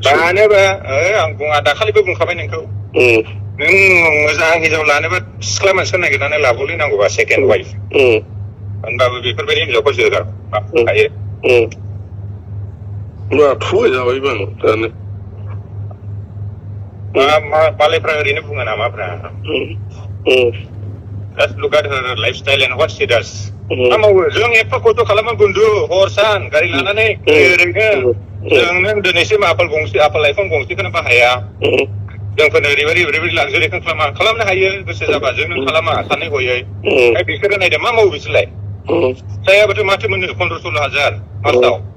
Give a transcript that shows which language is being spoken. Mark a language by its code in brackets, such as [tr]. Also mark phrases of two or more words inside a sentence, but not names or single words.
[brx] जानोबा आं बुङा दाखालिबो बुंखाबाय नोंखौ नों मोजां हिनजाव लानोबा सिख्ला मानसिखौ नागिरनानै लाबोलै नांगौबा सेकेन्ड वाइफ होनबाबो बेफोरबायदि हिनजावखौ जोगा हायो थगायजाबायबो आं दानो मालायफ्रा ओरैनो बुङो नामाफ्रा [en] Just look at her lifestyle and what she does. [brx] मा मावो जों एफा खस्थ' खालामो बन्धु हर सान गारि लानानै ओरैनो जों दिनैसिम आपेल आइफन गंसेखौनो बाहाया जोंफोरनो ओरैबायदि लाक्जारिखौ खालामनो हायो गोसो जाबा जों नों खालामा सानै हयै बिसोरो नायदो मा मावो बिसोरलाय जायाबाथ' माथो मोनो 15-16 हाजार मासाव